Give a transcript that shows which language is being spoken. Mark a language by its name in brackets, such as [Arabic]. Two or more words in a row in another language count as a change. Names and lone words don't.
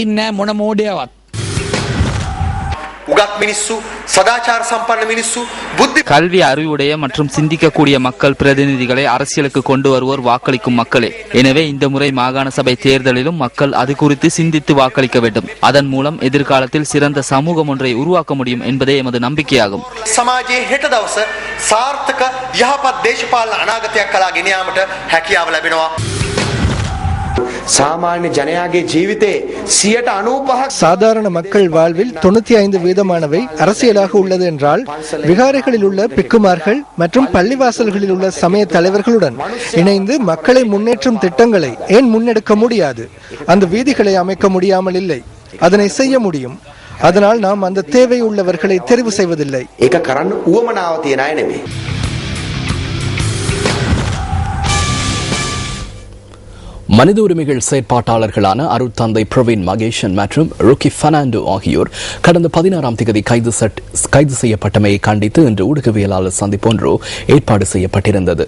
[Tamil] கல்வி அறிவுடைய மற்றும் சிந்திக்கக்கூடிய மக்கள் பிரதிநிதிகளை அரசியலுக்கு கொண்டு வருவோர் வாக்களிக்கும் மக்களே. எனவே இந்த முறை மாகாண சபை தேர்தலிலும் மக்கள் அது குறித்து சிந்தித்து வாக்களிக்க வேண்டும். அதன் மூலம் எதிர்காலத்தில் சிறந்த சமூகம் ஒன்றை உருவாக்க முடியும் என்பதே எமது நம்பிக்கையாகும். [Sinhala] සමාජයේ හෙට දවස සාර්ථක යහපත් දේශපාලන අනාගතයක් කලා ගෙන යාමට හැකියාව ලැබෙනවා. සාමාන්‍ය ජනයාගේ ජීවිතේ 95% [Tamil] சாதாரண மக்கள் வாழ்வில் 95% அரசியலாக உள்ளது என்றால் விகாரைகளில் உள்ள பிக்குமார்கள் மற்றும் பள்ளிவாசல்களில் உள்ள சமய தலைவர்களுடன் இணைந்து மக்களை முன்னேற்றும் திட்டங்களை ஏன் முன்னெடுக்க முடியாது? அந்த வீதிகளை அமைக்க முடியாமல் இல்லை, அதனை செய்ய முடியும். அதனால் நாம் அந்த தேவை உள்ளவர்களை தெரிவு செய்வதில்லை. [Sinhala] ඒක කරන්න උවමනාව තියන අය නෙමෙයි. [Tamil] மனித உரிமைகள் செயற்பாட்டாளர்களான அருட்தந்தை பிரவீன் மகேஷன் மற்றும் ருக்கி பெர்னாண்டோ ஆகியோர் கடந்த 16ஆம் தேதி கைது செய்யப்பட்டமையை கண்டித்து இன்று ஊடகவியலாளர் சந்திப்பு ஒன்று ஏற்பாடு செய்யப்பட்டிருந்தது.